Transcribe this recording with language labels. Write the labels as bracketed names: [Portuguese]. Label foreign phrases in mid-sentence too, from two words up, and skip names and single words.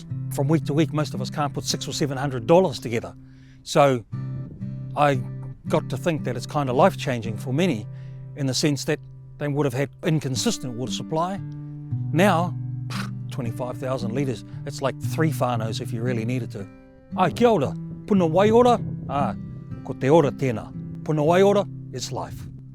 [English] From week to week, most of us can't put $600 or $700 together. So I got to think that it's kind of life-changing for many in the sense that they would have had inconsistent water supply. Now, 25,000 litres, it's like 3 whānaus if you really needed to. [Māori] Ai, kia ora, puna wai ora, ko te ora tēnā. Puna wai ora [English] is life.